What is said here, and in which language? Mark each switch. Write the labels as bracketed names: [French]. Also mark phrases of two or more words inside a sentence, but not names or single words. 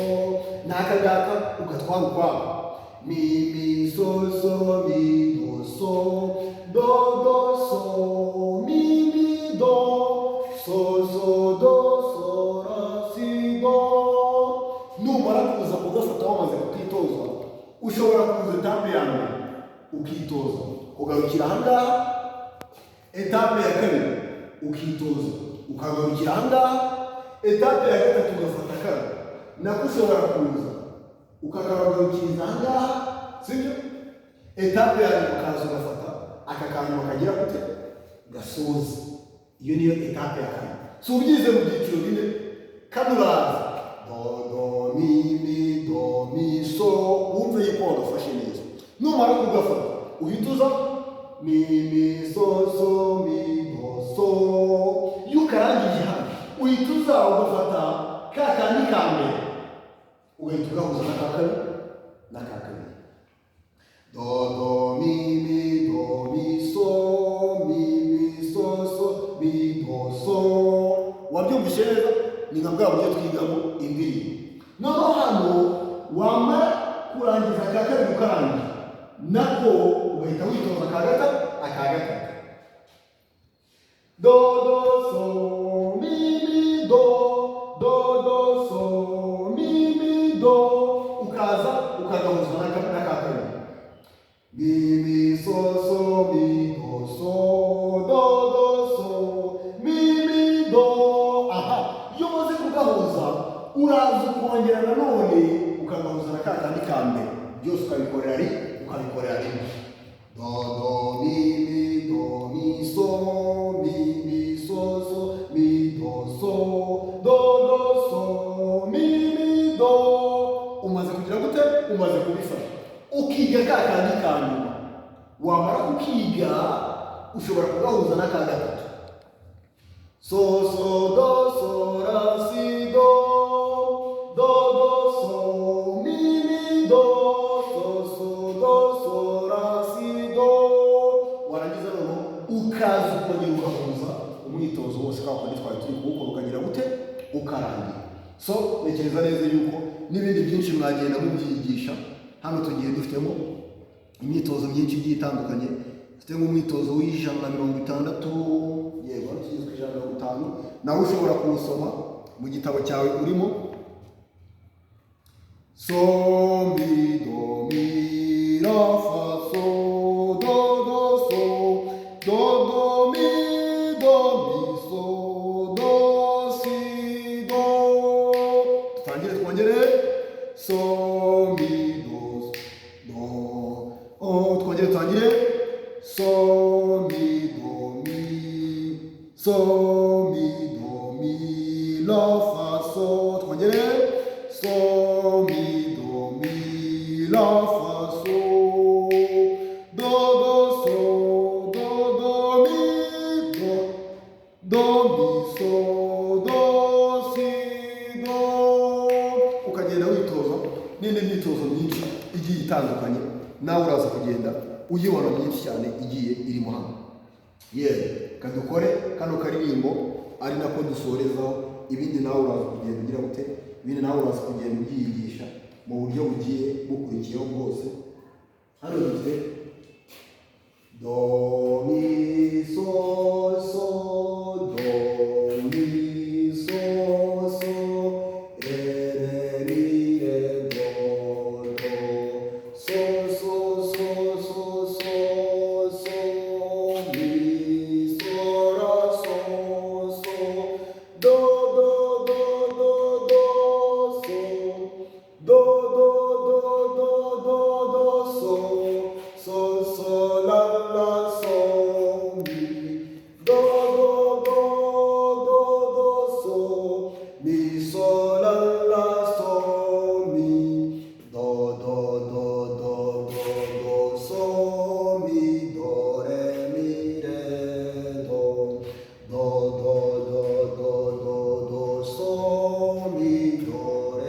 [Kinyarwanda] N'aka ngaka ugatwara ukwako. Mi, mi, so, so, mi, do, so. Do, do, so, mi, mi, do. So, so, do, so, la, si, do. Numara kuza kugafata wamaze kukitoza, ushobora kuza etape ya mbere ukitoza ugarukira ahangaha, etape ya kabiri ukitoza ukagarukira ahangaha, etape ya gatatu ugafata kabiri nako ushobora kuza ukagarukiriza ahangaha. Sibyo? Etape ya nyuma ukaza ugafata aka kantu kagira gute? Gasoza. Iyo niyo etape ya kabiri. Si ubyize mu byiciro bine, kano uraza do, do, mi, mi, do, mi, so. Wumve yuko wagafashe neza. Numara kugafata uhita uza mi, mi, so, so, mi, do, so. Iyo ukarangije hano uhita uza ugafata ka kandi ka mbere ugahita ugahuza na ka kabiri na ka kabiri. Do do mi mi do mi so so mi do so. Wabyumvise neza? Ni nka bwa buryo twigamo indirimbo. Noneho hano wamara kurangiza ka kabiri ukarangiza nako ugahita witoza aka gatatu. Do do so mi mi do do do so mi mi do, ukaza ukagahuza na ka kabiri. Mi mi so so mi do so do do so mi mi do. Aha, iyo umaze kugahuza uraza ukongera nanone ukagahuza na ka kandi ka mbere, byose ukabikorera rimwe. Do do mi mi do mi so so mi do so do do so mi mi do. Umaze kugira gute? Umaze kubifasha. Ukiga ka kandi ka nyuma. Wamara kukiga ushobora kugahuza na ka gatatu. So so do so la si do do do so mi mi do so so do so la si do. Warangiza noneho ukaza ukongera ugahuza umwitozo wose kwa kundi twari turi kuwukora ukagira gute? Ukarangira. So nekereza neza yuko n'ibindi byinshi mwagenda mubyigisha. Hano tugiye dufitemo imyitozo myinshi igiye itandukanye. Dufite nk'umwitozo w'160, yego tugizwe 150, nawe ushobora kuwusoma mu gitabo cyawe urimo. So mi do mi la fa so do do so do do mi so do si do. Twongere so mi do do. Twongere so mi do mi so mi do mi la fa so. Twongere so mi do mi la fa so do do so do do mi do mi so do si do. Ukagenda witoza n'indi myitozo myinshi igiye itandukanye, nawe uraza kugenda uyibona myinshi cyane igiye irimo hano. Kadukore kano karirimbo ari nako dusorezaho. Ibindi nawe uraza kugenda ugira gute? Ibindi nawe uraza kugenda ubyiyigisha mu buryo bugiye bukurikiyeho bwose. Hano dufite do mi so so do mi so so re re mi re do do so so so so so so mi so ra so so do do do do do so do do do do do do so so so la la so mi do do do do do so mi so la la so mi do do do do do do so mi do re mi re do do do do do do do so mi do re.